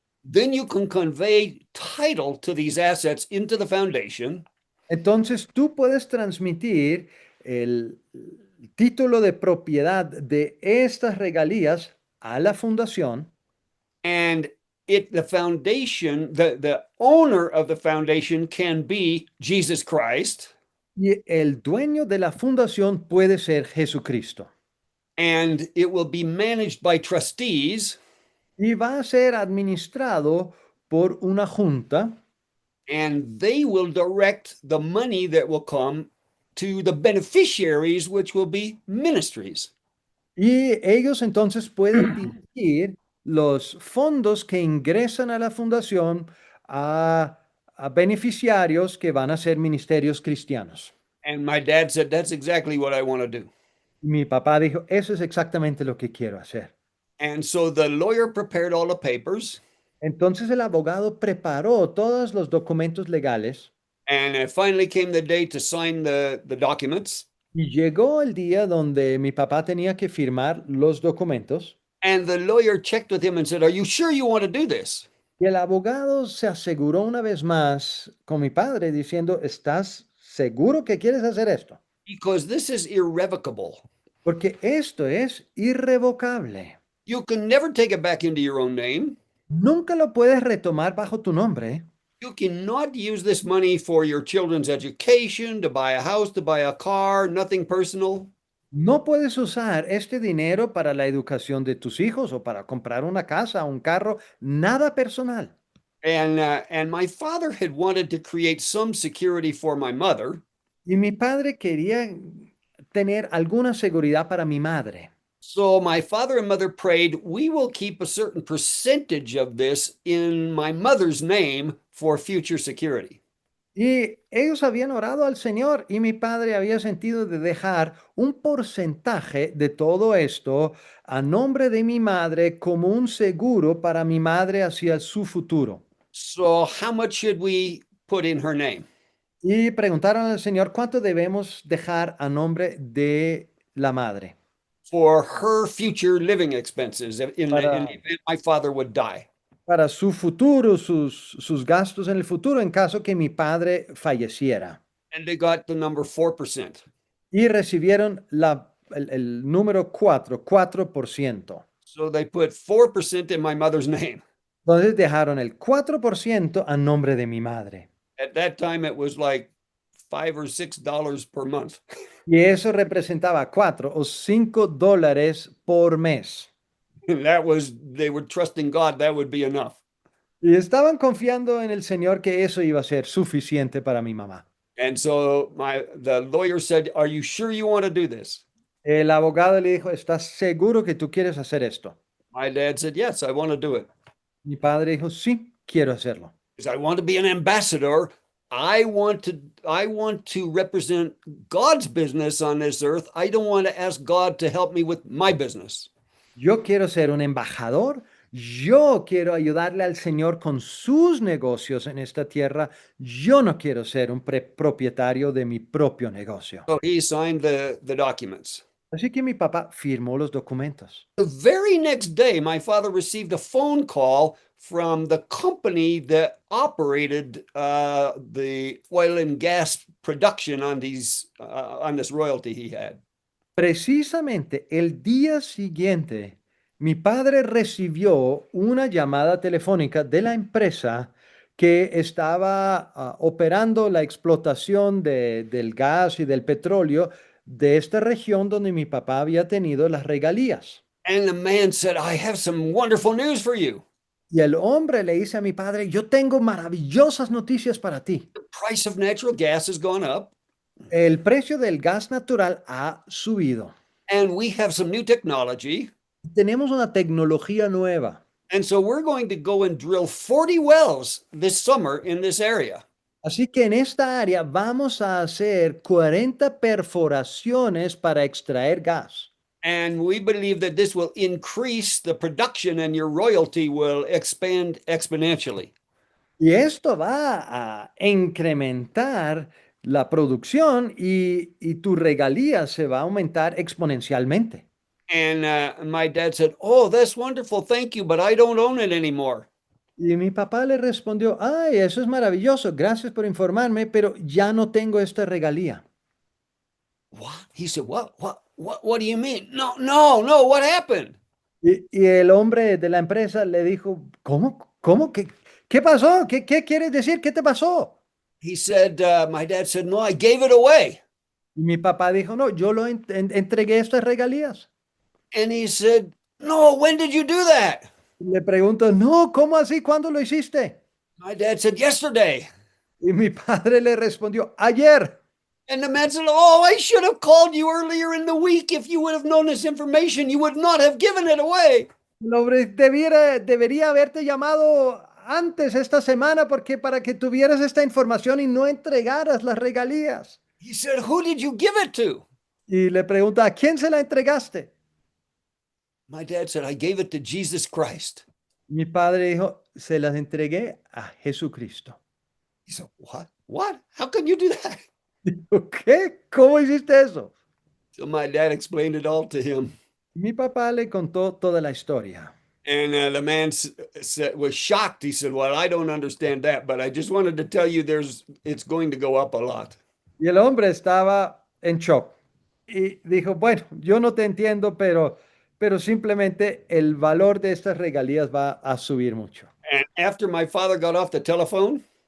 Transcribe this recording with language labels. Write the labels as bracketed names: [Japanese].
[English] then you can convey title to these assets into the foundation. [Spanish] entonces tú puedes transmitir el título de propiedad de estas regalías a la fundación [English] And the foundation, the owner of the foundation can be Jesus Christ, [Spanish] Y el dueño de la fundación puede ser Jesucristo. [English] and it will be managed by trustees, [Spanish] Y va a ser administrado por una junta [English] and they will direct the money that will come to the beneficiaries, which will be ministries. [Spanish] y ellos entonces pueden dirigir los fondos que ingresan a la fundación a beneficiarios que van a ser ministerios cristianos. [English] And my dad said, that's exactly what I want to do. [Spanish] Mi papá dijo, eso es exactamente lo que quiero hacer. [English] And so the lawyer prepared all the papers, [Spanish] Entonces el abogado preparó todos los documentos legales [English] and it finally came the day to sign the documents. [Spanish] y llegó el día donde mi papá tenía que firmar los documentos [English] And the lawyer checked with him and said, are you sure you want to do this? [Spanish] y el abogado se aseguró una vez más con mi padre diciendo, ¿estás seguro que quieres hacer esto? [English] Because this is irrevocable. [Spanish] Porque esto es irrevocable. [English] You can never take it back into your own name. [Spanish] Nunca lo puedes retomar bajo tu nombre. [English] You cannot use this money for your children's education, to buy a house, to buy a car, nothing personal. [Spanish] No puedes usar este dinero para la educación de tus hijos o para comprar una casa, un carro, nada personal. [English] And my father had wanted to create some security for my mother. [Spanish] Y mi padre quería tener alguna seguridad para mi madre. [English] So my father and mother prayed, we will keep a certain percentage of this in my mother's name for future security. [Spanish] Y ellos habían orado al Señor y mi padre había sentido de dejar un porcentaje de todo esto a nombre de mi madre como un seguro para mi madre hacia su futuro. [English] So how much should we put in her name? [Spanish] Y preguntaron al Señor cuánto debemos dejar a nombre de la madre [English] For her future living expenses in the [Spanish] para, [English] event my father would die. [Spanish] para su futuro, sus gastos en el futuro en caso que mi padre falleciera. [English] And they got the number 4%. [Spanish] Y recibieron el número 4%. [English] So they put 4% in my mother's name. [Spanish] Entonces dejaron el 4% a nombre de mi madre. [English] At that time, it was like $5 or $6 per month. [Spanish] Y eso representaba $4 o $5 por mes. [English] And they were trusting God that would be enough. [Spanish] Y estaban confiando en el Señor que eso iba a ser suficiente para mi mamá. [English] And so the lawyer said, are you sure you want to do this? [Spanish] El abogado le dijo, ¿estás seguro que tú quieres hacer esto? [English] My dad said, yes, I want to do it. [Spanish] Mi padre dijo, sí, quiero hacerlo. [English] Because I want to be an ambassador. I want to represent God's business on this earth. I don't want to ask God to help me with my business. [Spanish] Yo quiero ser un embajador. Yo quiero ayudarle al Señor con sus negocios en esta tierra. Yo no quiero ser un propietario de mi propio negocio. [English] So he signed the documents. [Spanish] Así que mi papá firmó los documentos. [English] The very next day, my father received a phone call from the company that operated the oil and gas production on this royalty he had. [Spanish] Precisamente el día siguiente, mi padre recibió una llamada telefónica de la empresa que estaba operando la explotación del gas y del petróleo de esta región donde mi papá había tenido las regalías. [English] And the man said, I have some wonderful news for you. [Spanish] Y el hombre le dice a mi padre, yo tengo maravillosas noticias para ti. [English] The price of natural gas has gone up, [Spanish] El precio del gas natural ha subido. [English] and we have some new technology. [Spanish] Tenemos una tecnología nueva. [English] And so we're going to go and drill 40 wells this summer in this area. [Spanish] Así que en esta área vamos a hacer 40 perforaciones para extraer gas. [English] And we believe that this will increase the production and your royalty will expand exponentially. [Spanish] Y esto va a incrementar la producción y tu regalía se va a aumentar exponencialmente. [English] And my dad said, oh, that's wonderful. Thank you. But I don't own it anymore. [Spanish] Y mi papá le respondió, ay, eso es maravilloso, gracias por informarme, pero ya no tengo esta regalía. [English] What? He said, what do you mean? No, what happened? [Spanish] Y el hombre de la empresa le dijo, ¿cómo? ¿Cómo? ¿Qué pasó? ¿Qué quieres decir? ¿Qué te pasó? [English] He said, my dad said, no, I gave it away. [Spanish] Y mi papá dijo, no, yo lo entregué estas regalías. [English] And he said, no, when did you do that? [Spanish] Le pregunto, no, ¿cómo así? ¿Cuándo lo hiciste? [English] My dad said, yesterday. [Spanish] Y mi padre le respondió, ayer. [English] And the man said, oh, I should have called you earlier in the week. If you would have known this information, you would not have given it away. [Spanish] Debería haberte llamado antes esta semana porque para que tuvieras esta información y no entregaras las regalías. [English] He said, who did you give it to? [Spanish] Y le pregunta, ¿a quién se la entregaste? [English] My dad said, I gave it to Jesus Christ. [Spanish] Mi padre dijo, se las entregué a Jesucristo. [English] He said, what? What? How can you do that? [Spanish] Dijo, ¿qué? ¿Cómo hiciste eso? [English] So my dad explained it all to him. [Spanish] Mi papá le contó toda la historia. [English] And the man was shocked. He said, well, I don't understand that, but I just wanted to tell you it's going to go up a lot. [Spanish] Y el hombre estaba en shock y dijo, bueno, yo no te entiendo, pero simplemente el valor de estas regalías va a subir mucho. [English] And after my father got off the telephone,